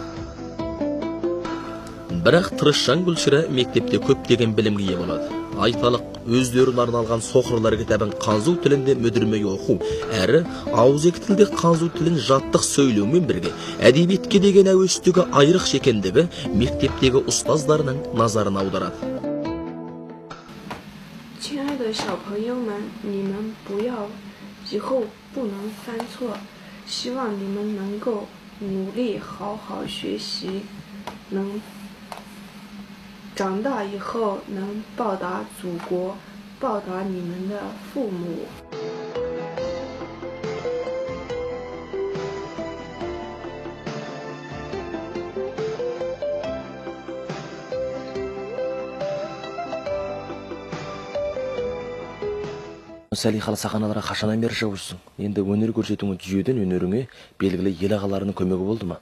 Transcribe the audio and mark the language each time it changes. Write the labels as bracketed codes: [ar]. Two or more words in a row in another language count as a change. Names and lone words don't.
[kk] Бірақ тырысшаң Күлшира мектепте көптеген білімге ие болады. Айталық, өздерін арналған соқырлар кітабын Қанзу тілінде мүдірмей оқу, әрі ауызекі тілде Қанзу тілін жаттық сөйлеумен бірге әдебиетке деген әуестігі айрықша екендігі мектептегі ұстаздарының назарын аударады. [zh] 亲爱的小朋友们，你们不要以后不能犯错，希望你们能够努力好好学习，能长大以后能报答祖国，报答你们的父母。 [kk] Сәлихалы сахналарға қашаннан бері шығып Енді өнер көрсетуің жүйеден өнеріңе белгілі ел ағаларының көмегі болды ма?